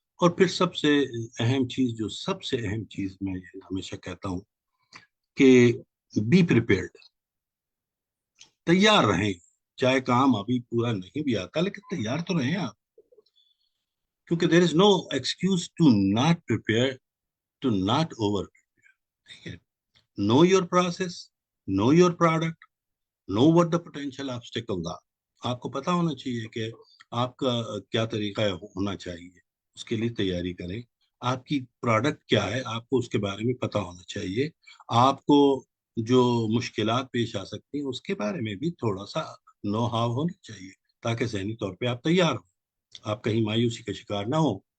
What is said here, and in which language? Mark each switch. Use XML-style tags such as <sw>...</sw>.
<ur>اور پھر سب سے اہم چیز، جو سب سے اہم چیز میں ہمیشہ کہتا ہوں کہ</ur> <en>be prepared,</en> <ur>تیار رہیں. چاہے کام ابھی پورا نہیں بھی آتا لیکن تیار تو رہیں آپ، کیونکہ</ur> <en>There is no excuse to not prepare, to not over.</en> <ur>ٹھیک ہے.</ur> <en>Know your process, know your product, know what the potential obstacle.</en> <ur>آپ کو پتا ہونا چاہیے کہ آپ کا کیا طریقہ ہونا چاہیے، اس کے لیے تیاری کریں. آپ کی پروڈکٹ کیا ہے، آپ کو اس کے بارے میں پتا ہونا چاہیے. آپ کو جو مشکلات پیش آ سکتی ہیں اس کے بارے میں بھی تھوڑا سا</ur> <en>know how</en> <ur>ہونی چاہیے، تاکہ ذہنی طور پہ آپ تیار ہوں، آپ کہیں مایوسی کا شکار نہ ہو.</ur>